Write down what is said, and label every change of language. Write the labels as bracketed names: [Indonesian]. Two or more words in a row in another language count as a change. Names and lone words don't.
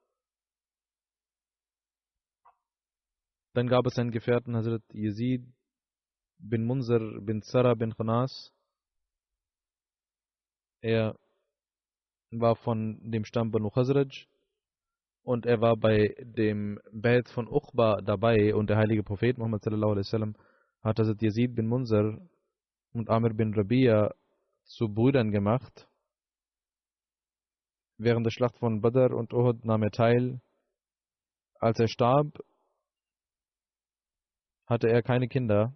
[German] Dann gab es einen Gefährten, Hazrat Yazid bin Munzir bin Zara bin Khanas. Er war von dem Stamm Banu Khazraj und er war bei dem Bait von Uqba dabei und der heilige Prophet Muhammad [Arabic] صلى الله عليه وسلم [German] hat Hazrat Yazid bin Munzir und Amir bin Rabia zu Brüdern gemacht. Während der Schlacht von Badr und Uhud nahm er teil. Als er starb, hatte er keine Kinder.